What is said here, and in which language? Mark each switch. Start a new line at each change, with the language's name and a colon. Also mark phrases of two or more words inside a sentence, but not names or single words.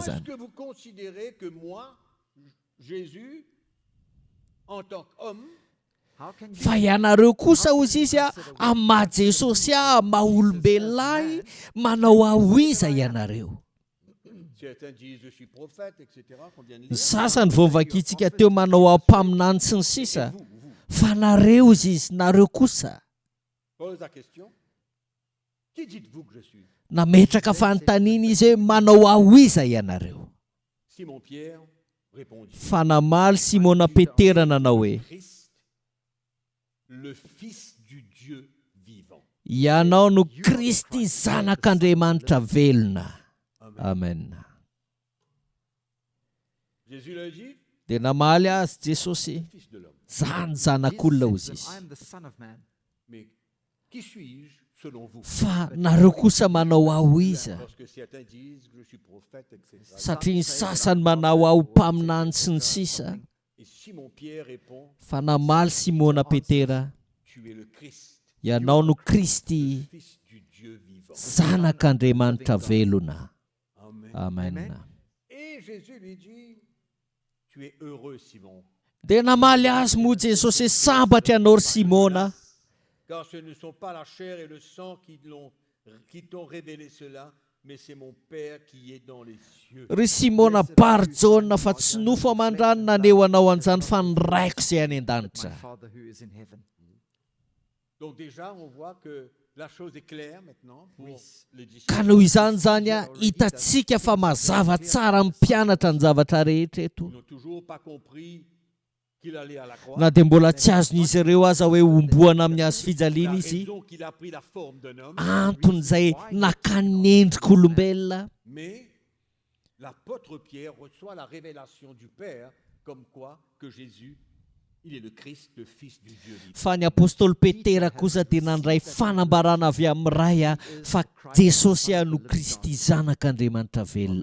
French: Comment est-ce
Malagasy: zany.
French: que vous considérez que moi, Jésus, en tant qu'homme,
Malagasy: Fa ianareo kosa hozy izy a amin'ny maha-Jesosy a maha-olombelona ahy manao ahoiza ianareo.
French: certains disent je suis prophète, etc., qu'on vient de
Malagasy: Ny
French: lire.
Malagasy: sasany vao vakitsika teo manao ampaminany sy ny sisa fa nareo izy izy nareo kosa
French: Pose la question, qui dites-vous que je suis?
Malagasy: nametraka fanontaniana izy hoe manao ahoiza ianareo.
French: Simon-Pierre répondit,
Malagasy: Fa namaly Simona Petera nanao hoe
French: Christ, le Fils du Dieu vivant.
Malagasy: ianao no Kristy zanak'Andriamanitra velona. Amen.
French: Jésus leur dit,
Malagasy: Dia namaly azy Jesosy
French: Fils de l'homme.
Malagasy: zany zanak'olona hozy izy.
English: I am the son of man.
French: Mais qui suis-je selon vous?
Malagasy: Fa nareo kosa manao ahoiza
French: Parce que certains disent que je suis prophète, etc.
Malagasy: satria ny sasany manao aho mpaminany sy ny sisa.
French: Et Simon-Pierre répond,
Malagasy: Fa namaly Simona Petera
French: tu es le Christ,
Malagasy: ianao no Kristy
French: Fils du Dieu vivant.
Malagasy: zanak'Andriamanitra velona. Amen. Amen.
French: Et Jésus lui dit, tu es heureux, Simon,
Malagasy: Dia namaly azy moa Jesosy hoe sambatra ianao ry Simona
French: car ce ne sont pas la chair et le sang qui t'ont révélé cela, mais c'est mon Père qui est dans les cieux.
Malagasy: ry Simona Barjona fa tsy nofo aman-drano naneo anao an'izany fa ny raiko izay any
English: My
Malagasy: an-danitra.
English: Father who is in heaven.
French: Donc déjà, on voit que la chose est claire maintenant pour les disciples.
Malagasy: Ka noho izany zany a hitantsika fa mazava tsara mpianatra ny zavatra rehetra eto.
French: Ils n'ont toujours pas compris qu'il allait à la croix.
Malagasy: Na dia mbola tsy azon'izy ireo aza hoe omboana amin'ny hazo
French: La
Malagasy: fijaliana izy
French: raison qu'il a pris la forme d'un homme,
Malagasy: antony izay nakany ny endrik'olombelona.
French: mais l'apôtre Pierre reçoit la révélation du Père comme quoi que Jésus, il est le Christ, le Fils du Dieu vivant.
Malagasy: Fa ny apôstôly Petera kosa dia nandray fanambarana avy amin'ny ray a fa Jesosy a no Kristy zanak'Andriamanitra velona.